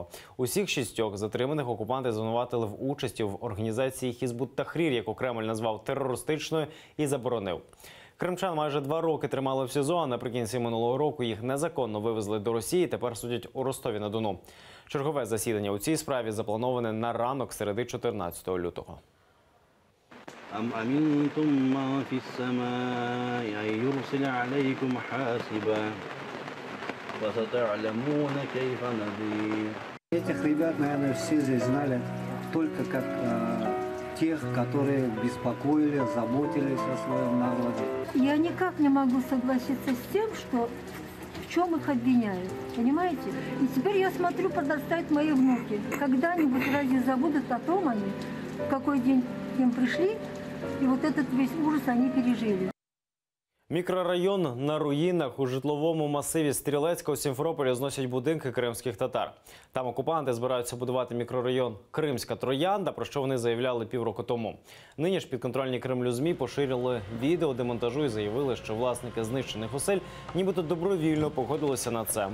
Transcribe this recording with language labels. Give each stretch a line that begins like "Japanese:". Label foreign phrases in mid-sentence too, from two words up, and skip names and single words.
Ukrainian: Усіх 6 затриманих окупанти звинуватили в участі в організації Хізбут-Тахрір, яку Кремль назвав терористичною, і заборонив. Кримчан майже 2 роки тримали в СІЗО, а наприкінці минулого року їх незаконно вивезли до Росії, тепер судять у Ростові-на-Дону. Чергове засідання у цій справі заплановане на ранок середи 14 лютого.
Arabic: أم أمنتم من في السماء أن يرسل عليكم حاسبا فستعلمون كيف نذير.
Russian: Этих ребят, наверное, все здесь знали только как тех, которые беспокоили, заботились о своем народе. Я никак не могу согласиться с тем, что в чем их обвиняют, понимаете? И теперь я смотрю, подрастают мои внуки. Когда-нибудь разве забудут о том они, в какой день им пришли, и вот этот весь ужас они пережили.
Ukrainian: Мікрорайон на руїнах у житловому масиві Стрілецька у Сімферополі зносять будинки кримських татар. Там окупанти збираються будувати мікрорайон Кримська Троянда, про що вони заявляли півроку тому. Нині ж підконтрольні Кремлю ЗМІ поширили відео демонтажу і заявили, що власники знищених осель нібито добровільно погодилися на це.